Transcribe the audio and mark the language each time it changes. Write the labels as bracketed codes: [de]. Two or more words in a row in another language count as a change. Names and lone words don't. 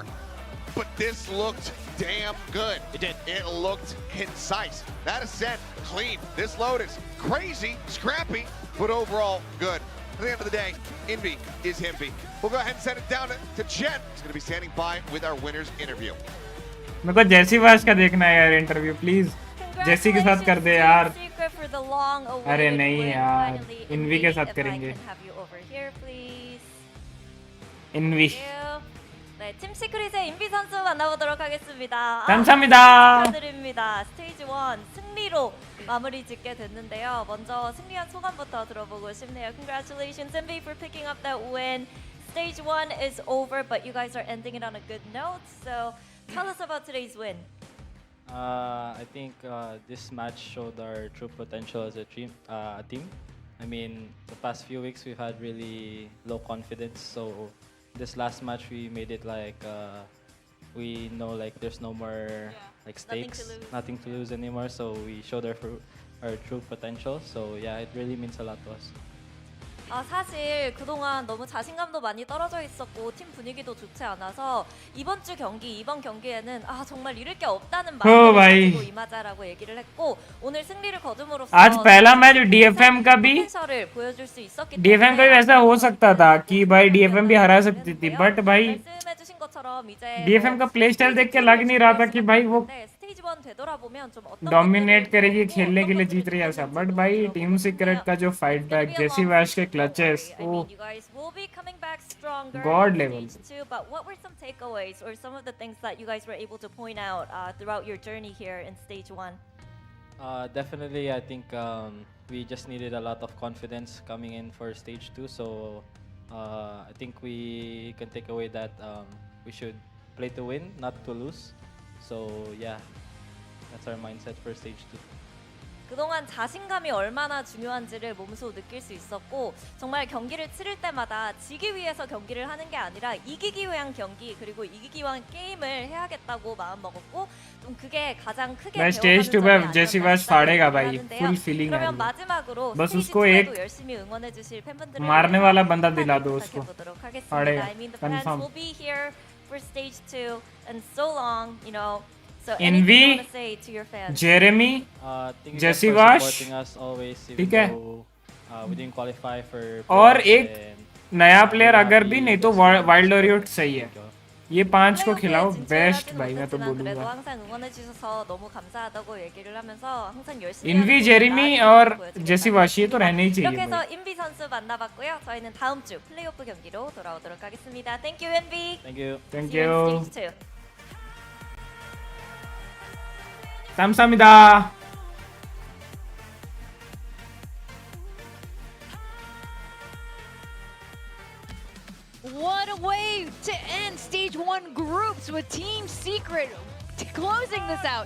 [en] But this looked damn good. It did. It looked concise. That is said, clean. This load is crazy, scrappy, but overall good. At the end of the day, Envy is Himpy. We'll go ahead and send it down to Jen. Who's going to be standing by with our winner's interview. [hi] मेरे को जैसी वाश का देखना है यार इंटरव्यू, प्लीज जैसी के साथ कर दे यार. अरे नहीं यार, इन्वी के साथ करेंगे. इन्वी. [ko] 네, 팀 시크릿의 인비 선수 만나보도록 하겠습니다. 감사합니다. 축하드립니다. 스테이지 1 승리로 마무리 짓게 됐는데요. 먼저 승리한 소감부터 들어보고 싶네요. [en] Congratulations, Envy, for picking up that win. Stage 1 is over, but you guys are ending it on a good note. So tell us about today's win. I think this match showed our true potential as a team. I mean, the past few weeks we've had really low confidence. So this last match we made it like we know like there's no more like stakes, nothing to lose anymore. So we showed our true potential. So yeah, it really means a lot to us. [ko] 사실 그동안 너무 자신감도 많이 떨어져 있었고 팀 분위기도 좋지 않아서 이번 경기에는 정말 잃을 게 없다는 마음을 가지고 임하자라고 얘기를 했고 오늘 승리를 거둠으로써 [hi] आज पहला मैच DFM का भी [ko] 포텐셜을 보여줄 수 있었기 [hi] DFM का भी ऐसा हो सकता था कि भाई DFM भी हरा सकती थी, बट भाई [ko] 말씀해주신 것처럼 이제 [hi] DFM का [en] play style [hi] देख के लग नहीं रहा था कि भाई वो [ko] 스테이지 1 되돌아보면 좀 어떤 [hi] डोमिनेट करेगी, खेलने के लिए जीत रही है ऐसा. बट भाई टीम सीक्रेट का जो [en] fight back, [hi] जैसी वैश के क्लचेस, [en] you guys will be coming back stronger God in level. stage 2, but what were some takeaways or some of the things that you guys were able to point out throughout your journey here in stage 1? Definitely, I think we just needed a lot of confidence coming in for stage 2. So I think we can take away that we should play to win, not to lose. So yeah, that's our mindset for stage 2. 그동안 자신감이 얼마나 중요한지를 몸소 느낄 수 있었고 정말 경기를 치를 때마다 지기 위해서 경기를 하는 게 아니라 이기기 위한 경기 그리고 이기기 위한 게임을 해야겠다고 마음먹었고 좀 그게 가장 크게 [hi] स्टेज 2 पे जैसी वैश फाड़ेगा भाई, [en] full feeling [hi] है. [ko] 그러면 마지막으로 [hi] बस [ko] 스테이지 [hi] उसको [ko] 2에도 [hi] एक [ko] 열심히 응원해 주실 팬분들을 [hi] मारने वाला बंदा दिला दो उसको. [ko] 부탁해보도록 하겠습니다. [hi] फाड़ेगा [en] I mean the fans [hi] कंफर्म. [en] will be here for stage 2 and so long, you know. So Envy, anything you want to say to your fans? [hi] जेरेमी, [en] Thank you guys [hi] Jesse [en] for [hi] Vash. [en] supporting us always, even [hi] ठीक है. [en] though we didn't qualify for [hi] और [en] playoffs [hi] एक [en] and [hi] नया प्लेयर [en] we're [hi] अगर [en] happy [hi] भी नहीं तो [en] just [hi] वाइल्ड ऑरियोट सही है. ये 5 को खिलाओ, [ko] 진출하지는 [hi] बेस्ट भाई मैं तो [ko] 못했지만 그래도 [hi] बोलूंगा. [ko] 항상 응원해 주셔서 너무 감사하다고 얘기를 하면서 항상 열심히 [hi] इन्वी, [ko] 하는 [hi] जेरेमी [ko] 모습 [hi] और [ko] 보여주겠다는 [hi] जेसी वाश ये तो रहने ही [ko] 이렇게 [hi] चाहिए [ko] 해서 [hi] भाई. [ko] 인비 선수 만나봤고요. 저희는 다음 주 플레이오프 경기로 돌아오도록 하겠습니다. [en] Thank you, 인비. thank you. Thank See you in you. stage 2. [ko] 감사합니다. [en] What a way to end stage 1 groups with Team Secret closing this out.